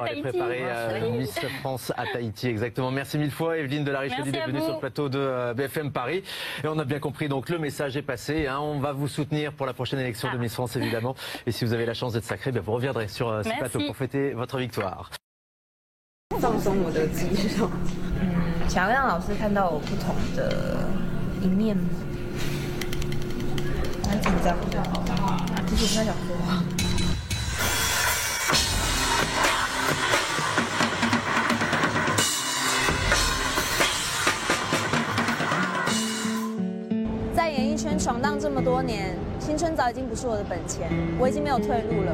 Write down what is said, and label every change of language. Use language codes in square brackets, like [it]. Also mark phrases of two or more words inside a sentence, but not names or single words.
[fr] aller Tahiti. préparer Miss France à Tahiti. Exactement. Merci mille fois, Evelyne de la Richaudy, Merci d'être à venue vous. sur le plateau de BFM Paris. Et on a bien compris, donc le message est passé. Hein. On va vous soutenir pour la prochaine élection de Miss France, évidemment. Et si vous avez la chance d'être sacré, vous reviendrez sur ce Merci. plateau pour fêter votre victoire. [zh] 放松我的肌肉。想要让老师看到我不同的一面，蛮紧张的，其实不太想说话。在演艺圈闯荡这么多年，青春早已经不是我的本钱，我已经没有退路了。